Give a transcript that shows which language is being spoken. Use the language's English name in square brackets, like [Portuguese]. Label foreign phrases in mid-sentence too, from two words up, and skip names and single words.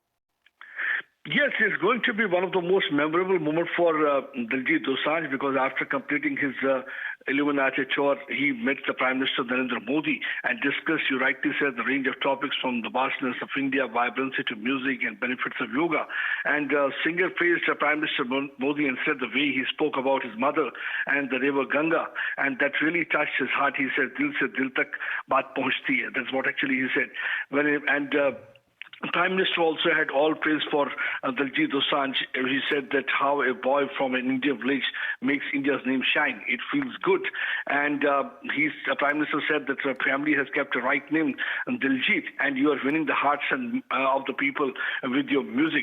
[English] Yes, it's going to be one of the most memorable moments for Diljit Dosanjh, because after completing his Illuminati tour, he met the Prime Minister Narendra Modi and discussed, you rightly said, the range of topics from the vastness of India, vibrancy to music and benefits of yoga. And singer praised Prime Minister Modi and said the way he spoke about his mother and the river Ganga, and that really touched his heart. He said, [Hindi] "दिल से दिल तक बात पहुँचती है." [English] That's what actually he said. Prime Minister also had all praise for Diljit Dosanjh. He said that how a boy from an Indian village makes India's name shine. It feels good. And Prime Minister said that the family has kept a right name, Diljit, and you are winning the hearts of the people with your music.